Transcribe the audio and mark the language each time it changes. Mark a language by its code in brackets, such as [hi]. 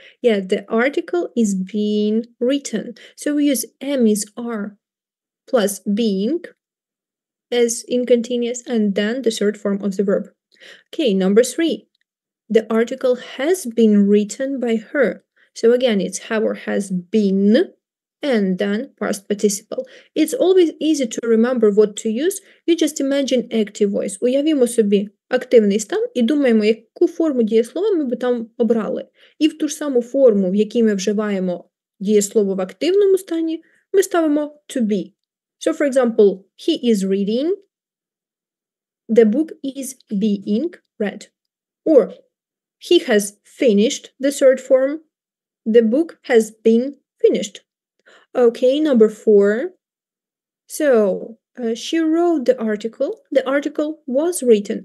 [en] Yeah, the article is being written. So we use am is are plus being as in continuous and then the third form of the verb. Okay, number 3. The article has been written by her. So again, it's have or has been and then past participle. It's always easy to remember what to use. You just imagine active voice. [uk] Уявімо собі активний стан і думаємо, яку форму дієслова ми би там обрали. І в ту ж саму форму, в якій ми вживаємо дієслово в активному стані, ми ставимо to be. [en] So, for example, he is reading, the book is being read. Or he has finished the third form, the book has been finished. Okay, number 4. So, she wrote the article was written.